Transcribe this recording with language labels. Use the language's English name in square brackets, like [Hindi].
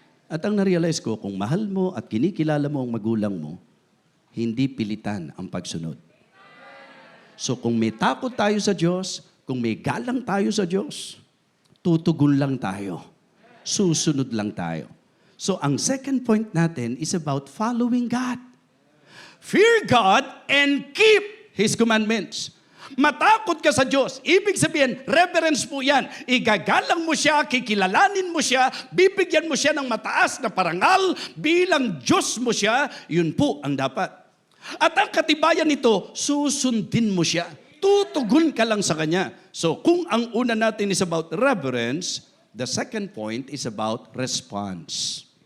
[Filipino] At ang narealize ko, kung mahal mo at kinikilala mo ang magulang mo, hindi pilitan ang pagsunod. So kung may takot tayo sa Diyos, kung may galang tayo sa Diyos, tutugon lang tayo. Susunod lang tayo. So ang second point natin [English] is about following God. Fear God and keep His commandments. [Filipino] Matakot ka sa Diyos. Ibig sabihin, reverence po yan. Igagalang mo siya, kikilalanin mo siya, bibigyan mo siya ng mataas na parangal, bilang Diyos mo siya, yun po ang dapat. At ang katibayan nito, susundin mo siya. Tutugon ka lang sa Kanya. So kung ang una natin [English] is about reverence, the second point is about response.